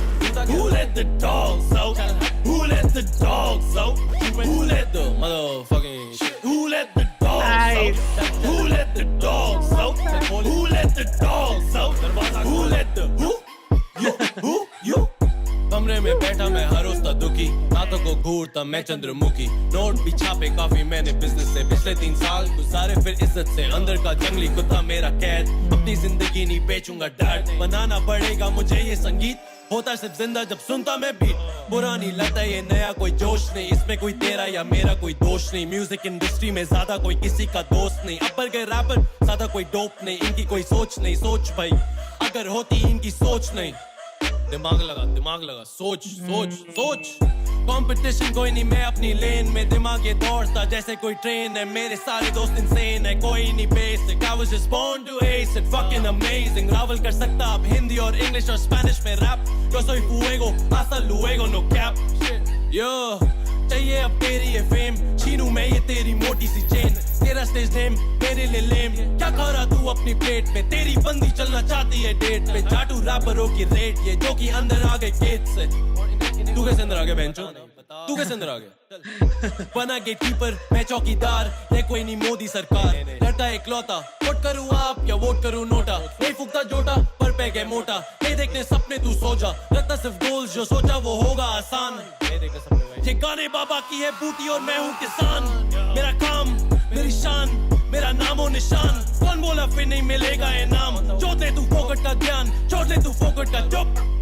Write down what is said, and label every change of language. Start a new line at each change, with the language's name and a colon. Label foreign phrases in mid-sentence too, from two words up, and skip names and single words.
English: Who let the dogs out? Who let the dogs out? Who let the motherfucking shit? Who let the dogs out? Who let the dogs out? Who let the dogs out? Who let the you?
Hindi: कमरे में बैठा मैं हर रोज दुखी, रातों को घूरता मैं चंद्रमुखी, नोट भी छापे काफी मैंने बिजनेस से, पिछले 3 साल गुजारे फिर इज्जत से, अंदर का जंगली कुत्ता मेरा कैद, अपनी जिंदगी नहीं बेचूंगा डैड, बनाना पड़ेगा मुझे ये संगीत, होता सिर्फ जिंदा जब सुनता मैं बीट, पुरानी लत है ये नया कोई जोश नहीं, इसमें कोई तेरा या मेरा कोई दोष नहीं,
English: music industry
Hindi: में ज्यादा कोई किसी का दोस्त नहीं, अपर के रैपर ज्यादा कोई डोप नहीं, इनकी कोई सोच नहीं, सोच भाई अगर होती इनकी सोच नहीं, दिमाग लगा सोच कंपटीशन कोई नहीं, मैं अपनी लेन में दिमाग ये दौड़ता जैसे कोई ट्रेन है, मेरे सारे दोस्त इंसेन है, कोई नहीं बेसिक,
English: I was just born to ace it, fucking amazing,
Hindi: रावल कर सकता आप हिंदी और इंग्लिश और स्पेनिश में रैप,
Spanish: yo soy fuego, hasta luego,
English: no cap,
Hindi: yo चाहिए अब तेरी ये फेम, छीनूं मैं ये तेरी मोटी सी चेन, तेरा
English: stage name
Hindi: मेरे लिए लेम, क्या खा रहा तू अपनी प्लेट में, तेरी बंदी चलना चाहती है डेट पे, जाटू रैपरों की रेट ये जो कि अंदर आ गए गेट से, तू कैसे अंदर आ गया बेंचो, तू कैसे अंदर आ गया, बना गेटकीपर मैं चौकीदार, ये कोई नहीं मोदी सरकार, लड़ता इकलौता, वोट करूँ आप या वोट करूँ नोटा, नहीं फूकता जोटा पर पे गए मोटा, ये देखने सपने तू सो जा, रखता सिर्फ गोल्स जो सोचा वो होगा आसान, ये गाने बाबा की है बूटी और मैं हूँ किसान, मेरा काम मेरी शान मेरा नामो निशान, कौन बोला फिर नहीं मिलेगा ये नाम, चोट ले तू फोकट का ज्ञान, चोट ले तू फोकट का चुप